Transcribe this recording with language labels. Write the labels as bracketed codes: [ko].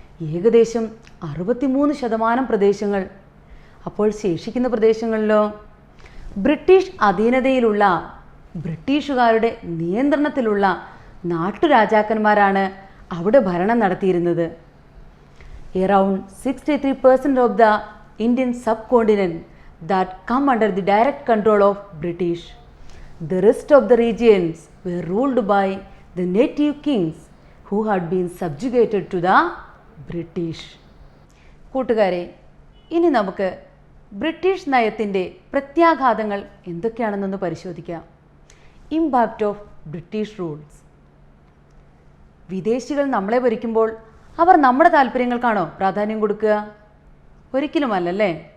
[ml] ഏകദേശം 63% പ്രദേശങ്ങൾ. അപ്പോൾ ശേഷിക്കുന്ന പ്രദേശങ്ങളിലോ? ബ്രിട്ടീഷ് അധീനതയിലുള്ള, ബ്രിട്ടീഷുകാരുടെ നിയന്ത്രണത്തിലുള്ള നാട്ടുരാജാക്കന്മാരാണ് അവിടെ ഭരണം നടത്തിയിരുന്നത്. [en] Around 63% of the Indian subcontinent that come under the direct control of British. The rest of the regions were ruled by the native kings who had been subjugated to the British. [ml] കൂട്ടുകാരെ, ഇനി നമുക്ക് British നയത്തിൻ്റെ പ്രത്യാഘാതങ്ങൾ എന്തൊക്കെയാണെന്നൊന്ന് പരിശോധിക്കാം. [en] Impact of British rules. [ml] വിദേശികൾ നമ്മളെ ഭരിക്കുമ്പോൾ അവർ നമ്മുടെ താല്പര്യങ്ങൾക്കാണോ പ്രാധാന്യം കൊടുക്കുക? ഒരിക്കലുമല്ലല്ലേ.